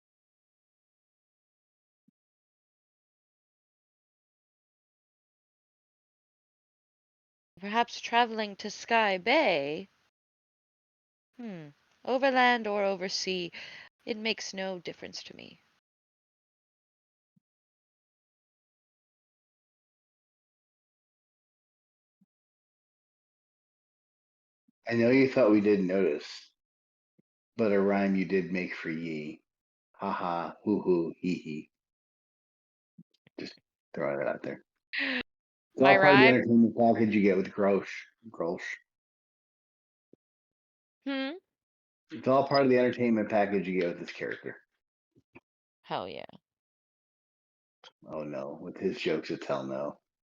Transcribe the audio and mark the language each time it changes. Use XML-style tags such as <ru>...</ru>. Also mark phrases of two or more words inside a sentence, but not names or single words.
<en>Perhaps traveling to Sky Bay, hmm, overland or oversea, it makes no difference to me. I know you thought we didn't notice, but a rhyme you did make for ye. Ha ha, hoo hoo, hee hee. Just throw that out there. It's My all part of the rhyme? entertainment package you get with Grosh. Grosh. Hmm? It's all part of the entertainment package you get with this character. Hell yeah. Oh no, with his jokes, it's hell no.</en>